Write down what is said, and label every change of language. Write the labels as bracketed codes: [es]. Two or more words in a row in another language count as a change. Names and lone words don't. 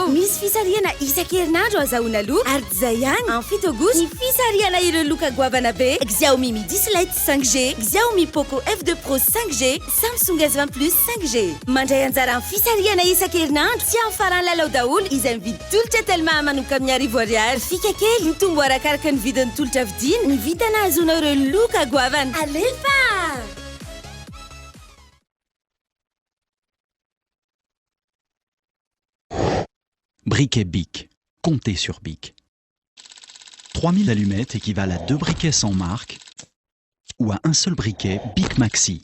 [mg] Misy fisarihana isan-kerinandro azahoana loka ary izay ihany en fito août ny fisarihana ireo loka goavana be Xiaomi Mi 10 Lite 5G, Xiaomi Poco F2 Pro 5G, Samsung S20 Plus 5G. Mandray anjara amin'ny fisarihana isan-kerinandro tsy amin'ny farany lalao daholo izay mividy tolotra Telma manomboka amin'ny arivo ariary. Fika kely mitombo arakaraka ny vidin'ny tolotra vidiana, ny vitana azahoana ireo loka goavana. Alefa! [fr] Briquet Bic. Comptez sur Bic. 3000 allumettes équivalent à 2 briquets sans marque ou à un seul briquet Bic Maxi.